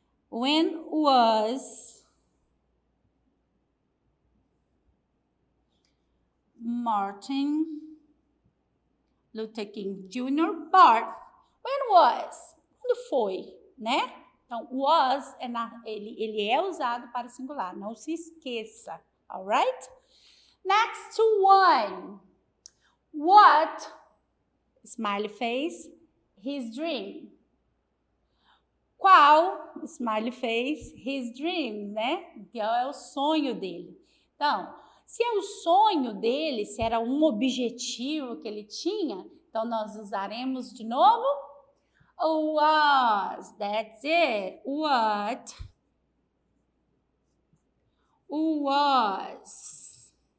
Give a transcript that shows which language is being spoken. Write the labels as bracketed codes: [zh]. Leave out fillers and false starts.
[en] When was Martin Luther King Jr. born? When was? [pt] Quando foi, né? Então, was, ele é usado para singular. Não se esqueça, [en] alright? Next one. What, smiley face, his dream. [pt] Qual, [en] smiley face, his dream, né? [pt] Que é o sonho dele. Então, se é o sonho dele, se era um objetivo que ele tinha, então nós usaremos de novo was. [en] That's it. What was?